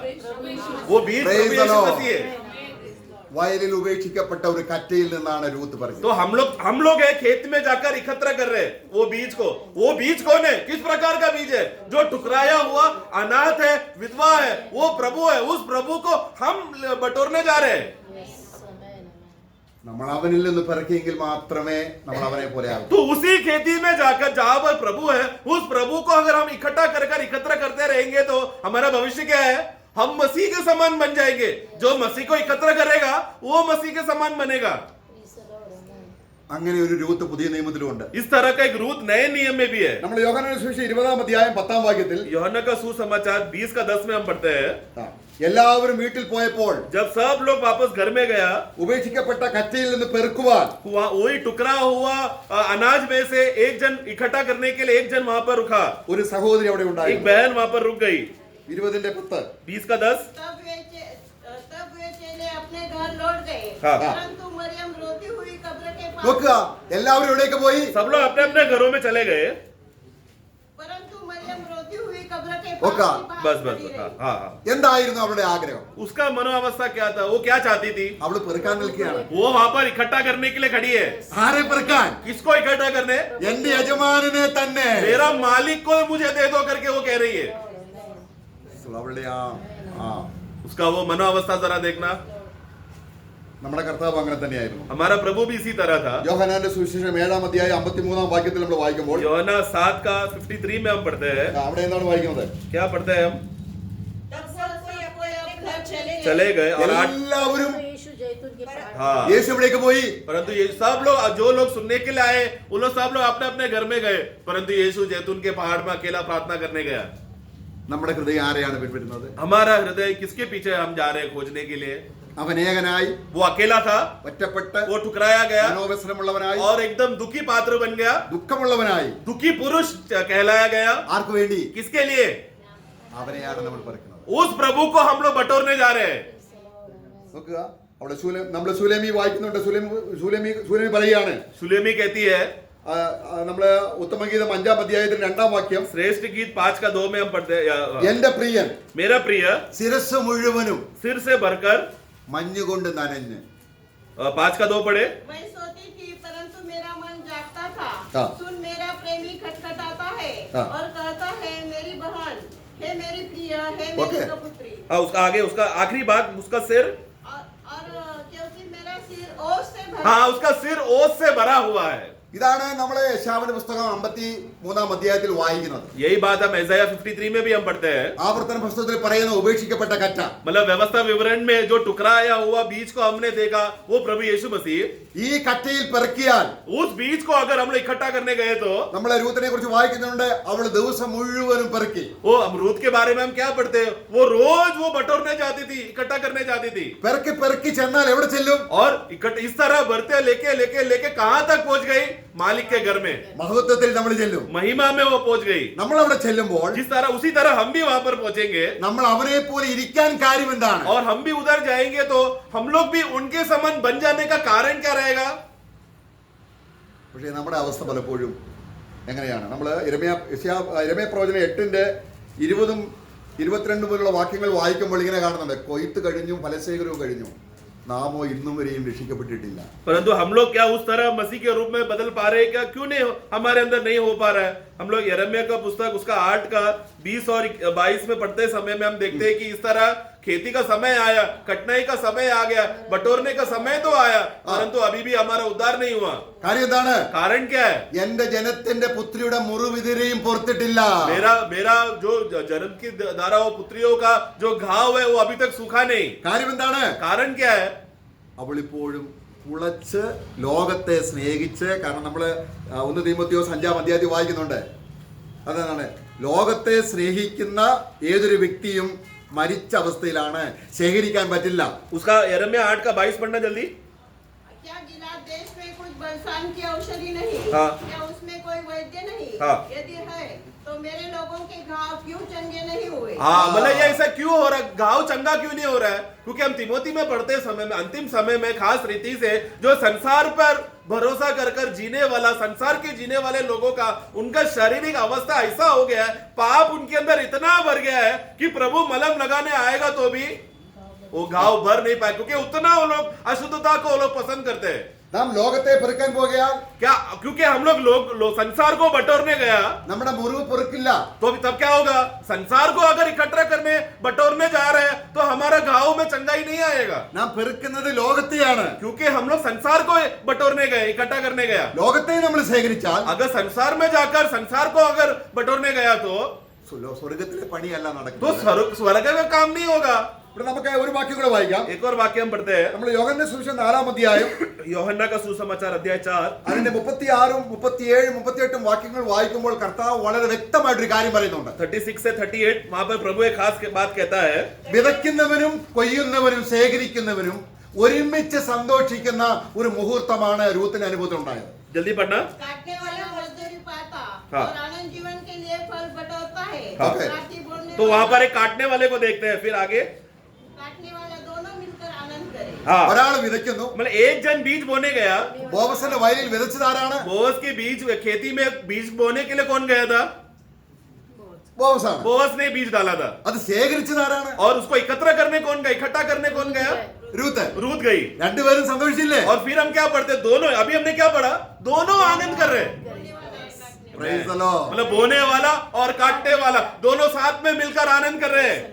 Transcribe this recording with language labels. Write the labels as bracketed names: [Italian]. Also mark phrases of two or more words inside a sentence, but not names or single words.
[Hindi] वो बीज [English] Praise [Hindi] प्रभु [English] the [Hindi] यीशु [English] Lord. [Hindi] मसीह है. [Malayalam] വയലിൽ ഉപേക്ഷിക്കപ്പെട്ട ഒരു കറ്റയിൽ നിന്നാണ് രൂത്ത് പറഞ്ഞത്. [Hindi] तो हम लोग है खेत में जाकर इकट्ठा कर रहे हैं वो बीज को. वो बीज कौन है? किस प्रकार का बीज है? जो टुकराया हुआ अनाथ है, विधवा है, वो प्रभु है. उस प्रभु को हम बटोरने जा रहे हैं. [Malayalam] നമ്മൾ അവനിൽ നിന്ന് പിറക്കിയെങ്കിൽ മാത്രമേ നമ്മൾ അവനെ പോലെ ആകൂ. [Hindi] तो उसी खेती में जाकर जहां पर प्रभु है, उस प्रभु को अगर हम इकट्ठा कर एकत्र करते रहेंगे तो हमारा भविष्य क्या है? हम मसीह के समान बन जाएंगे. जो मसीह को एकत्र करेगा वो मसीह के समान बनेगा. [Malayalam] അങ്ങനെ ഒരു രൂത്ത് പുതിയ നിയമത്തിലുണ്ട്. [Hindi] इस तरह का एक रूत नए नियम में भी है. [Malayalam] നമ്മൾ യോഹന്നാന്റെ സുവിശേഷം 20 അധ്യായം 10 വാക്യത്തിൽ [Hindi] यूहन्ना का सुसमाचार 20 का 10 में हम पढ़ते हैं. [Malayalam] എല്ലാവരും വീട്ടിൽ പോയപ്പോൾ [Hindi] जब सब लोग वापस घर में गया, [Malayalam] ഉപേക്ഷിക്കപ്പെട്ട കറ്റയിൽ നിന്ന് പെറുക്കുവാൻ [Hindi] वही टुकड़ा हुआ अनाज में से एक जन इकट्ठा करने के लिए एक जन वहां पर रुका. [Malayalam] ഒരു സഹോദരി അവിടെ [Hindi] एक [Malayalam] ഉണ്ടായിരുന്നു. [Hindi] बहन वहां पर रुक गई. 20:10 20 का 10. तब वे चेले अपने घर लौट गए. हाँ. परंतु मरियम रोती हुई कब्र के [Malayalam] നോക്കുക, എല്ലാവരും എവിടേക്ക് പോയി? [Hindi] सब लोग अपने अपने घरों में चले गए. परंतु मरियम रोती हुई कब्र के होगा. पास बस खड़ी रही. हाँ हाँ हाँ. [Malayalam] എന്തായിരുന്നു അവളുടെ ആഗ്രഹം? [Hindi] उसका मनोअवस्था क्या था? वो क्या चाहती थी? [Malayalam] അവള് പെറുക്കാൻ നിൽക്കുകയാണ്. [Hindi] वो वहां पर इकट्ठा करने के लिए खड़ी है. [Malayalam] ആരെ പെറുക്കാൻ? [Hindi] किसको इकट्ठा करने? [Malayalam] എന്റെ യജമാനനെ തന്നെ. [Hindi] मेरा मालिक को मुझे दे दो करके वो कह रही है. [Malayalam] അവളുടെ [Hindi] उसका वो मनोअवस्था जरा देखना. [Malayalam] നമ്മുടെ കർത്താവ് അങ്ങനെ തന്നെയായിരുന്നു. [Hindi] हमारा प्रभु भी इसी तरह था. [Malayalam] യോഹന്നാന്റെ സുവിശേഷം 7 അധ്യായം 53 വാക്യത്തിൽ നമ്മൾ വായിക്കുമ്പോൾ [Hindi] यूहन्ना 7 का 53 में हम पढ़ते हैं. [Malayalam] അവിടെ എന്താണ് വായിക്കുന്നത്? [Hindi] क्या पढ़ते हैं हम? तब सब कोई अपने घर चले गए और [Malayalam] എല്ലാവരും [Hindi] यीशु जैतून के पहाड़ हाँ. [Malayalam] യേശു എവിടേക്ക് പോയി? [Hindi] परंतु ये सब लोग जो लोग सुनने के लिए आए उन लोग सब लोग अपने अपने घर में गए. परंतु यीशु जैतून के पहाड़ में अकेला प्रार्थना करने गया. [Malayalam] നമ്മുടെ ഹൃദയം ആരെയാണ് പിൻപറ്റുന്നത്? [Hindi] हमारा हृदय किसके पीछे हम जा रहे हैं खोजने के लिए? [Malayalam] അവൻ ഏകനായി, [Hindi] वो अकेला था, [Malayalam] ഒറ്റപ്പെട്ട്, [Hindi] वो ठुकराया गया [Malayalam] മനോവ്യസനമുള്ളവനായി, [Hindi] और एकदम दुखी पात्र बन गया. [Malayalam] ദുഃഖമുള്ളവനായി. [Hindi] दुखी पुरुष कहलाया गया. [Malayalam] ആർക്ക് വേണ്ടി? [Hindi] किसके लिए? [Malayalam] അവനെയാണ് നമ്മൾ പെറുക്കുന്നത്. [Hindi] उस प्रभु को हम लोग बटोरने जा रहे हैं. [Malayalam] നോക്കുക, അവിടെ നമ്മൾ സുലേമി വായിക്കുന്നുണ്ട്. സുലേമി പറയുകയാണ്, [Hindi] सुलेमी कहती है, [Malayalam] നമ്മള് ഉത്തമഗീതം 5 അധ്യായത്തിൽ 2 വാക്യം, [Hindi] श्रेष्ठ गीत 5 का 2 में हम पढ़ते हैं. [Malayalam] എന്റെ പ്രിയൻ [Hindi] मेरा प्रिय [Malayalam] ശിരസ് മുഴുവനും [Hindi] सिर से भरकर. [Malayalam] മഞ്ഞുകൊണ്ട് നനഞ്ഞ്. [Hindi] 5 का 2 पढ़े. मैं सोती थी परंतु मेरा मन जागता था. हाँ. सुन मेरा प्रेमी खटखटाता है हाँ. और कहता है मेरी बहन, हे मेरी प्रिय, हे ओके. मेरी पुत्री. उसका आगे उसका आखिरी बात, उसका सिर. और क्योंकि मेरा सिर ओस से भरा. हाँ, उसका सिर ओस से भरा हुआ है. [Malayalam] ഇതാണ് നമ്മളെ യശായാവിന്റെ പുസ്തകം 53 അധ്യായത്തിൽ വായിക്കുന്നത്. [Hindi] यही बात हम ऐसाया 53 में भी हम पढ़ते हैं. [Malayalam] ആവർത്തന പുസ്തകത്തിൽ പറയുന്ന ഉപേക്ഷിക്കപ്പെട്ട കറ്റ. [Hindi] मतलब व्यवस्था विवरण में जो टुकराया हुआ बीज को हमने देखा वो प्रभु यीशु मसीह. [Malayalam] ഈ കറ്റയിൽ പെറുക്കിയാൽ [Hindi] उस बीज को अगर हम लोग इकट्ठा करने गए तो [Malayalam] നമ്മളെ രൂത്തിനെ കുറിച്ച് വായിക്കുന്നുണ്ട്. അവള് ദിവസം മുഴുവനും പെറുക്കി. [Hindi] वो हम रूत के बारे में हम क्या पढ़ते हैं? वो रोज वो बटोरने जाती थी, इकट्ठा करने जाती थी. [Malayalam] പെറുക്കി ചെന്നാൽ എവിടെ ചെല്ലും? [Hindi] और इकट्ठा इस तरह बढ़ते लेके कहां तक पहुंच गई? मालिक के घर में. [Malayalam] മഹത്വത്തിൽ നമ്മൾ ചെല്ലും. [Hindi] महिमा में वो पहुंच गई. [Malayalam] നമ്മൾ അവിടെ ചെല്ലുമ്പോൾ [Hindi] जिस तरह उसी तरह हम भी वहां पर पहुंचेंगे [Malayalam] നമ്മൾ അവനെ പോലെ ഇരിക്കാൻ കാര്യം എന്താണ്? [Hindi] और हम भी उधर जाएंगे तो हम लोग भी उनके समान बन जाने का कारण क्या रहेगा? [Malayalam] പക്ഷേ നമ്മുടെ അവസ്ഥ പലപ്പോഴും എങ്ങനെയാണ്? നമ്മൾ യിരെമ്യാ പ്രവചനം 8-ന്റെ 20-22 മുതലുള്ള വാക്യങ്ങൾ വായിക്കുമ്പോൾ ഇങ്ങനെ കാണുന്നുണ്ട്, കൊയ്ത്ത് കഴിഞ്ഞു, ഫലശേഖരവും കഴിഞ്ഞു, നാമോ ഇന്നും വരെയും രക്ഷിക്കപ്പെട്ടിട്ടില്ല. [Hindi] परंतु हम लोग क्या उस तरह मसीह के रूप में बदल पा रहे हैं क्या? क्यों नहीं हमारे अंदर नहीं हो पा रहा है? हम लोग यिर्मयाह का पुस्तक उसका 8 का 20 और 22 में पढ़ते समय में हम देखते हैं कि इस तरह खेती का समय आया, कटनाई का समय आ गया, बटोरने का समय तो आया, परंतु अभी भी हमारा उद्धार नहीं हुआ. [Malayalam] കാര്യം എന്താണ്? [Hindi] कारण क्या है? [Malayalam] എന്റെ ജനത്തിന്റെ പുത്രിയുടെ മുറിവിതിരെയും പൊറുത്തിട്ടില്ല. [Hindi] मेरा जो जन्म की द्वारा वो पुत्रियों का जो घाव है वो अभी तक सूखा नहीं. [Malayalam] കാര്യം എന്താണ്? [Hindi] कारण क्या है? [Malayalam] അവളിപ്പോഴും പുളച്ച് ലോകത്തെ സ്നേഹിച്ച്, കാരണം നമ്മള് 1 തീമോഥെയോസ് 5-ാം അധ്യായത്തിൽ വായിക്കുന്നുണ്ട്. അതാണ് ലോകത്തെ സ്നേഹിക്കുന്ന ഏതൊരു വ്യക്തിയും മരിച്ച അവസ്ഥയിലാണ്, ശേഖരിക്കാൻ പറ്റില്ല. [Hindi] उसका यिर्मयाह 8 का 22 पढ़ना जल्दी. क्या गिलाद देश में कुछ बलसान की औषधि नहीं? हाँ। क्या उसमें कोई वैद्य नहीं? हाँ। यदि है तो मेरे लोगों के घाव क्यों चंगे नहीं हुए? हाँ, मतलब ये ऐसा क्यों हो रहा है? घाव चंगा क्यों नहीं हो रहा है? क्योंकि हम तिमोथी में पढ़ते समय में अंतिम समय में खास रीति से जो संसार पर भरोसा कर कर जीने वाला, संसार के जीने वाले लोगों का उनका शारीरिक अवस्था ऐसा हो गया है, पाप उनके अंदर इतना भर गया है कि प्रभु मलहम लगाने आएगा तो भी वो घाव भर नहीं पाए, क्योंकि उतना वो लोग अशुद्धता को वो लोग पसंद करते हैं. [Malayalam] നാം ലോകത്തെ പെറുക്കാൻ പോകുകയാൽ [Hindi] क्या? क्योंकि हम लोग संसार को बटोरने गया [Malayalam] നമ്മുടെ മുറിവ് പൊറുക്കില്ല. [Hindi] तो तब क्या होगा? संसार को अगर इकट्ठा करने बटोरने जा रहे हैं तो हमारा घाव में चंगाई नहीं आएगा, [Malayalam] നാം പെറുക്കുന്നത് ലോകത്തെയാണ്. [Hindi] क्योंकि हम लोग संसार को बटोरने गए, इकट्ठा करने गया. [Malayalam] ലോകത്തെ നമ്മൾ ശേഖരിച്ചാൽ [Hindi] अगर संसार में जाकर संसार को अगर बटोरने गया तो [Malayalam] സ്വർഗത്തിലെ പണിയല്ല [Hindi] तो [Malayalam] നടക്കുന്നത്. [Hindi] स्वर्ग का काम नहीं होगा. [Malayalam] ഇവിടെ നമുക്ക് ഒരു വാക്യം കൂടെ വായിക്കാം. [Hindi] एक और वाक्य हम पढ़ते हैं. [Malayalam] നമ്മൾ യോഹന്നാന്റെ സുവിശേഷം 4-ാം അധ്യായം [Hindi] യോഹന്നാ का सुसमाचार अध्याय 4 [Malayalam] അതിന്റെ 36-ഉം 37-ഉം 38-ഉം വാക്യങ്ങൾ വായിക്കുമ്പോൾ കർത്താവ് വളരെ വ്യക്തമായിട്ടൊരു കാര്യം പറയുന്നുണ്ട്. [Hindi] 36 से 38 वहां पर प्रभु एक खास बात कहता है. [Malayalam] വിതയ്ക്കുന്നവനും കൊയ്യുന്നവനും ശേഖരിക്കുന്നവനും ഒരുമിച്ച് സന്തോഷിക്കുന്ന ഒരു മുഹൂർത്തമാണ് രൂത്തിന് അനുഭവത്തിൽ ഉണ്ടായത്. [Hindi] जल्दी पढ़ना. काटने वाला मजदूरी पाता हाँ। और आनंद जीवन के लिए फल बटोरता है. हाँ। राती बोलने तो वहां वाला, पर एक काटने वाले को देखते हैं. फिर आगे काटने वाला दोनों मिलकर आनंद करे. हाँ, [Malayalam] ഒരാൾ വിതയ്ക്കുന്നു. [Hindi] मतलब एक जन बीज बोने गया. [Malayalam] ബോവസിന്റെ വയലിൽ വിതച്ചതാരാണ്? [Hindi] बोअस के बीज खेती में बीज बोने के लिए कौन गया था? [Malayalam] ബോവസാണ്. [Hindi] बोअस ने बीज डाला था. [Malayalam] അത് ശേഖരിച്ചതാരാണ്? [Hindi] और उसको एकत्र करने कौन गया? इकट्ठा करने कौन गया? [Malayalam] രൂത്ത്. [Hindi] रूत गई. [Malayalam] രണ്ടുപേരും സന്തോഷിച്ചില്ലേ? [Hindi] और फिर हम क्या पढ़ते? दोनों. अभी हमने क्या पढ़ा? दोनों आनंद कर रहे हैं. [English] Praise the Lord. [Hindi] मतलब बोने वाला और काटने वाला दोनों साथ में मिलकर आनंद कर रहे हैं.